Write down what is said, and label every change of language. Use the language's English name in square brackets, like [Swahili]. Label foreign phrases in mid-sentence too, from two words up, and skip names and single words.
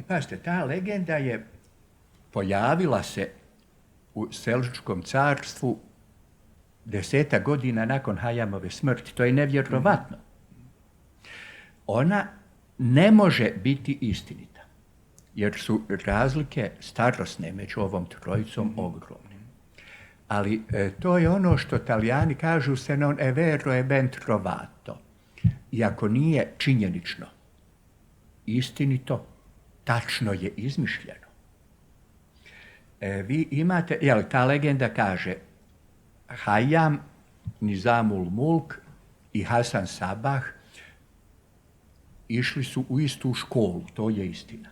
[Bosnian] I pazite, ta legenda je pojavila se u Selđučkom carstvu 10 godina nakon Hayamove smrti. To je nevjerovatno. Ona ne može biti istinita, jer su razlike starosne među ovom trojicom ogromne. Ali to je ono što Talijani kažu [Italian] se non è vero e ben trovato. [Bosnian] Iako nije činjenično, istinito, tačno je izmišljeno. Vi imate, ta legenda kaže, Hayam, Nizamul Mulk i Hasan Sabah išli su u istu školu, to je istina.